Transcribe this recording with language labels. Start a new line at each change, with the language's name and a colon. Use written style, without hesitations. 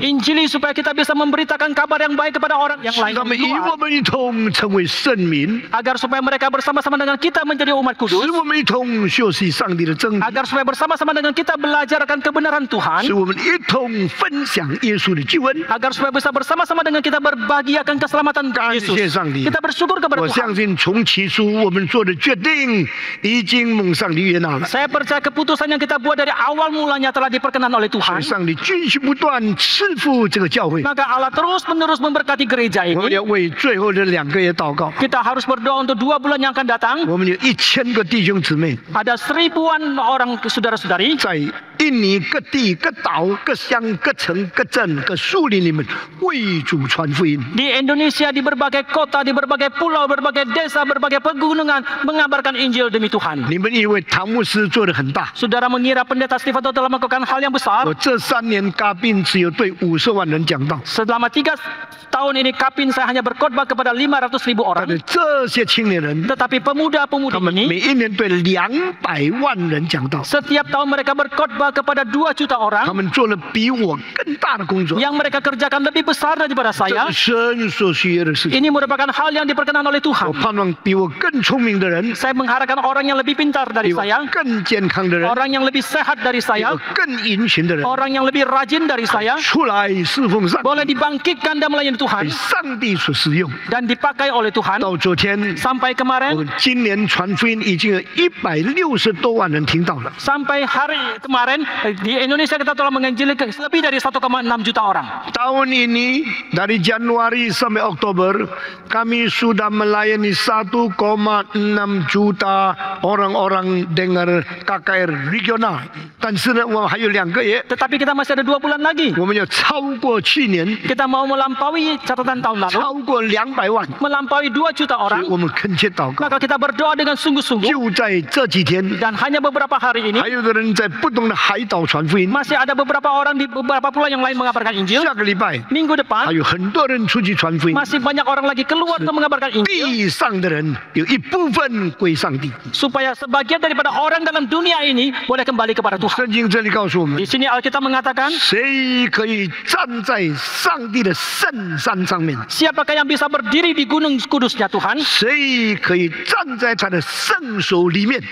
Indonesian: Injili supaya kita bisa memberitakan kabar yang baik kepada orang yang
Chinese: 使
Indonesian: lain
Chinese: 他们
Indonesian: di
Chinese: 与我们一同成为圣民，
Indonesian: Agar supaya mereka bersama-sama dengan kita menjadi umat kudus.
Chinese: 我们一同学习上帝的真理，
Indonesian: Agar supaya bersama-sama dengan kita belajar akan kebenaran Tuhan.
Chinese: 使我们一同分享耶稣的救恩。
Indonesian: Agar supaya bisa bersama-sama dengan kita berbagi akan keselamatan
Chinese: 感谢
Indonesian: Yesus.
Chinese: 上帝！
Indonesian: Kita bersyukur kepada
Chinese: 我相
Indonesian: Tuhan.
Chinese: 信从起初我们做的决定已经蒙上帝悦纳了，
Indonesian: Saya percaya keputusan yang kita buat dari awal mulanya telah diperkenan oleh
Chinese: 所
Indonesian: Tuhan.
Chinese: 以上帝继续不断赐福这个教会。
Indonesian: Maka Allah terus-menerus memberkati gereja
Chinese: 我们
Indonesian: ini.
Chinese: 要为最后的2个月祷告。
Indonesian: Kita harus berdoa untuk 2 bulan yang akan datang.
Chinese: 我们有1000个弟兄姊妹
Indonesian: Ada 1000-an orang saudara-saudari
Chinese: 在印尼各地、各岛、各乡、各城、各镇、各树林里面为主传福音。
Indonesian: di Indonesia, di berbagai kota, di berbagai pulau, berbagai desa, berbagai pegunungan mengabarkan Injil demi Tuhan.
Chinese: 你们以为唐牧师做得很大？
Indonesian: Saudara mengira pendeta Stefano telah melakukan hal yang besar?
Chinese: 我这3年咖宾只有对50万人讲道，
Indonesian: Selama 3 tahun ini Kapin saya hanya berkhotbah kepada 500.000 orang.
Chinese: 但是这些青年人，
Indonesian: Tetapi
Chinese: 他
Indonesian: pemuda-pemudi
Chinese: 们
Indonesian: ini
Chinese: 每一年对200万人讲道，
Indonesian: setiap tahun mereka berkhotbah kepada 2 juta orang.
Chinese: 们做了比我更大的工作，
Indonesian: Yang mereka kerjakan lebih besar daripada
Chinese: 这
Indonesian: saya.
Chinese: 是神所需要的事情。
Indonesian: Ini merupakan hal yang diperkenan oleh
Chinese: 我
Indonesian: Tuhan.
Chinese: 盼望比我更聪明的人，
Indonesian: Saya mengharapkan orang yang lebih pintar
Chinese: 比
Indonesian: dari
Chinese: 我
Indonesian: saya,
Chinese: 更健康的人，
Indonesian: orang yang lebih sehat dari
Chinese: 比
Indonesian: saya,
Chinese: 我更殷勤的人，
Indonesian: orang yang lebih rajin dari saya,
Chinese: 出来侍奉上帝，
Indonesian: boleh dibangkitkan dan melayani
Chinese: 被
Indonesian: Tuhan
Chinese: 上帝所使用。
Indonesian: dan dipakai oleh Tuhan.
Chinese: 到昨天，
Indonesian: Sampai kemarin,
Chinese: 们今年传福音已经有160多万人听到了。
Indonesian: sampai hari kemarin di Indonesia kita telah menginjili lebih dari 1,6 juta orang. Tahun ini dari Januari sampai Oktober kami sudah melayani 1,6 juta orang-orang dengar KKR regional.
Chinese: 但是呢，我们还有2个月，
Indonesian: Tetapi kita masih ada 2 bulan lagi.
Chinese: 我们要超过去年，
Indonesian: Kita mau melampaui catatan tahun lalu,
Chinese: 超过200万。
Indonesian: melampaui 2 juta orang.
Chinese: 我们恳切祷告，
Indonesian: Maka kita berdoa dengan sungguh-sungguh
Chinese: 就在这几天，
Indonesian: dan hanya beberapa hari ini
Chinese: 还有的人在不同的海岛传福音。
Indonesian: masih ada beberapa orang di beberapa pulau yang lain mengabarkan Injil.
Chinese: 下个礼拜
Indonesian: Minggu
Chinese: 还
Indonesian: depan
Chinese: 有很多人出去传福音。
Indonesian: masih banyak orang lagi keluar untuk mengabarkan Injil
Chinese: 地上的人有一部分归上帝。
Indonesian: supaya sebagian daripada orang dalam dunia ini boleh kembali kepada Tuhan.
Chinese: 圣经这里告诉我们
Indonesian: Di，sini Alkitab mengatakan,
Chinese: 谁可以站在上帝的圣山上面？
Indonesian: siapakah yang bisa berdiri di gunung kudusnya Tuhan?
Chinese: 谁可以站在他的圣手里面？